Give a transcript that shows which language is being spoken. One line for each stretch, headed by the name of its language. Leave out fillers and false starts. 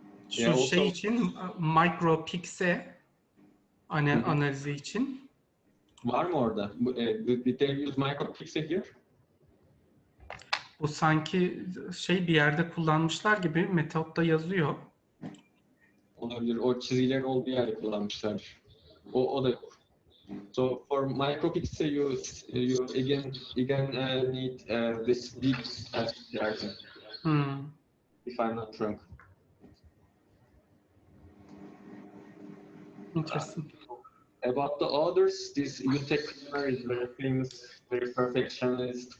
Turkish: Şu şey için micropixel analizi için. Var mı orada?
English: Did they use micropixel here?
Turkish: Bu sanki bir yerde kullanmışlar gibi, metotta yazıyor. Olabilir. O çizgilerin olduğu yerde kullanmışlar. O da yok.
English: So for micropixel you again need this deep character. If I'm not wrong. Interesting. About the others, this Yutek Kumar is very famous, very perfectionist.